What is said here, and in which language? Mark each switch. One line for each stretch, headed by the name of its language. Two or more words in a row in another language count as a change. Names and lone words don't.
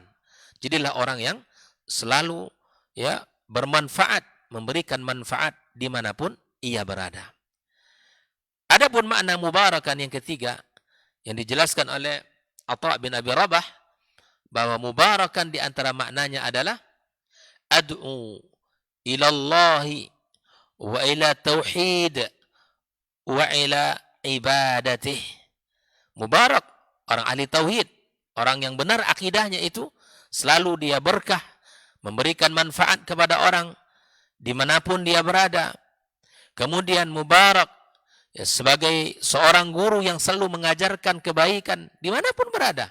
Indonesian: Jadilah orang yang selalu, ya, bermanfaat, memberikan manfaat dimanapun ia berada. Adapun makna mubarakan yang ketiga yang dijelaskan oleh Atha bin Abi Rabah, bahwa mubarakan di antara maknanya adalah
Arabic: أدعو إلى الله وإلى توحيد وإلى عبادته.
Indonesian: Mubarak, orang ahli tauhid, orang yang benar akidahnya itu, selalu dia berkah, memberikan manfaat kepada orang dimanapun dia berada. Kemudian mubarak, ya, sebagai seorang guru yang selalu mengajarkan kebaikan dimanapun berada.